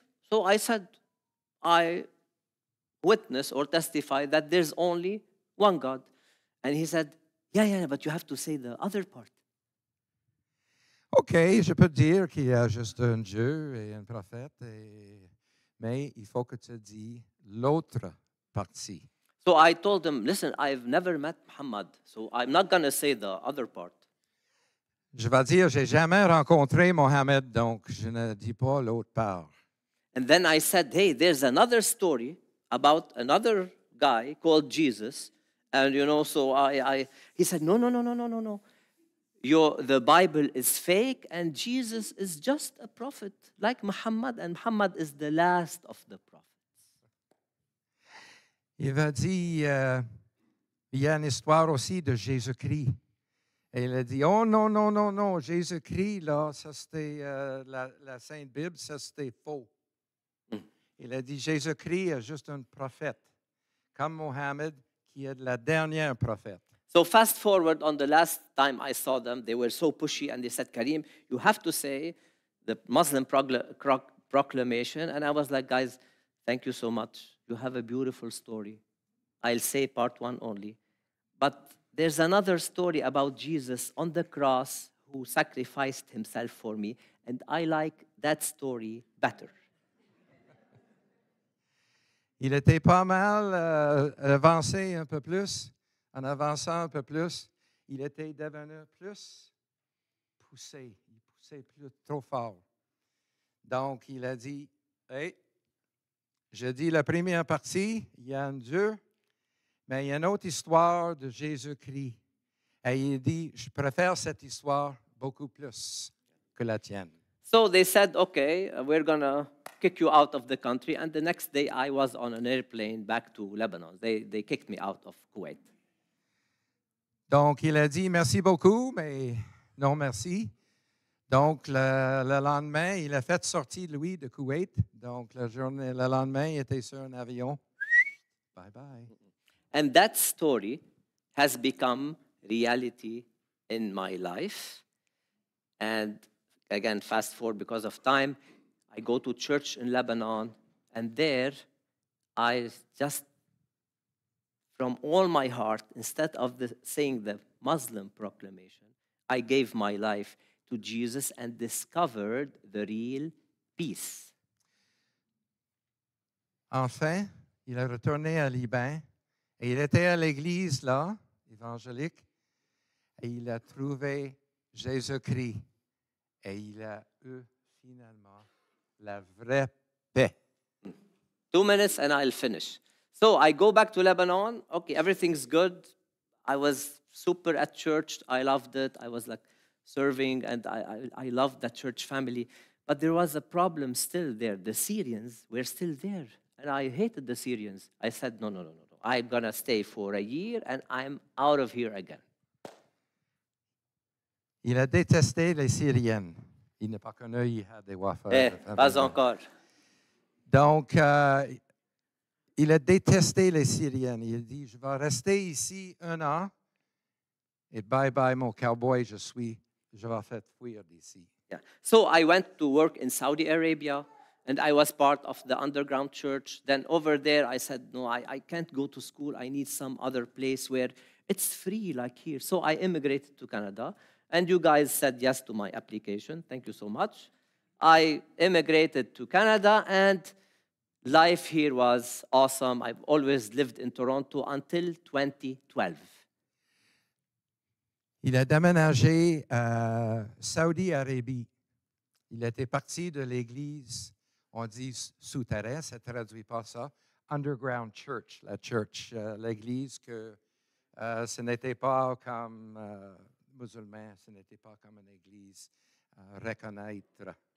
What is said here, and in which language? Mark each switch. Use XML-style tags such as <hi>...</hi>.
<en>So I said, I witness or testify that there's only one God. And he said, yeah, but you have to say the other part.</en> <fr>OK, je peux dire qu'il y a juste un Dieu et un prophète, mais il faut que tu dises l'autre partie.</fr> <en>So I told him, listen, I've never met Muhammad, so I'm not going to say the other part.</en> <fr>Je vais dire, j'ai jamais rencontré Mohammed, donc je ne dis pas l'autre part.</fr> <en>And then I said, hey, there's another story about another guy called Jesus. And, so he said, no. The Bible is fake, and Jesus is just a prophet like Muhammad, and Muhammad is the last of the prophets.</en> <fr>Il va dire, il y a une histoire aussi de Jésus-Christ. Et il a dit, oh non, Jésus-Christ, là, ça c'était la Sainte Bible, ça c'était faux. Il a dit, Jésus-Christ est juste un prophète, comme Mohammed, qui est la dernière prophète.</fr> <en>So fast forward, on the last time I saw them, they were so pushy, and they said, Karim, you have to say the Muslim proclamation. And I was like, guys, thank you so much. you have a beautiful story. I'll say part one only. But there's another story about Jesus on the cross who sacrificed himself for me, and I like that story better.</en> <fr>Il était pas mal avancé un peu plus. En avançant un peu plus, il était devenu plus poussé. Il poussait plus trop fort. Donc, il a dit, hey, je dis la première partie, il y a un Dieu, mais il y a une autre histoire de Jésus-Christ. Et il dit, je préfère cette histoire beaucoup plus que la tienne.</fr> <en>So they said, okay, we're going to kick you out of the country. And the next day, I was on an airplane back to Lebanon. They kicked me out of Kuwait.</en> <fr>Donc, il a dit, merci beaucoup, mais non merci. Donc, le lendemain, il a fait sortir lui de Koweït. Donc, le lendemain, il était sur un avion.</fr> <en>Bye bye. And that story has become reality in my life. And again, fast forward because of time, I go to church in Lebanon, and there I just, from all my heart, instead of saying the Muslim proclamation, I gave my life to Jesus and discovered the real peace.</en> <fr>Enfin, il est retourné à Liban et il était à l'église là, évangélique, et il a trouvé Jésus-Christ et il a eu finalement la vraie paix.</fr> <en>2 minutes and I'll finish. So I go back to Lebanon. Okay, everything's good. I was super at church. I loved it. I was like serving, and I loved that church family. But there was a problem still there. The Syrians were still there. And I hated the Syrians. I said, no. I'm going to stay for a year, and I'm out of here again.</en> <fr>Il a détesté les Syriennes. Il n'a pas connu, il a des wafers. Pas encore. Donc, il a détesté les Syriennes. Il a dit, je vais rester ici 1 an et bye-bye, mon cowboy, je vais faire fuir d'ici.</fr> <en>Yeah. So I went to work in Saudi Arabia, and I was part of the underground church. Then over there, I said, no, I can't go to school. I need some other place where it's free like here. So I immigrated to Canada, and you guys said yes to my application. Thank you so much. I immigrated to Canada, and life here was awesome. I've always lived in Toronto until 2012.</en> <fr>Il a déménagé à Saudi Arabie. Il était parti de l'église, on dit souterrain, ça ne traduit pas ça,</fr> <en>underground church,</en> <fr>la church, l'église que ce n'était pas comme musulman, ce n'était pas comme une église reconnaître.</fr>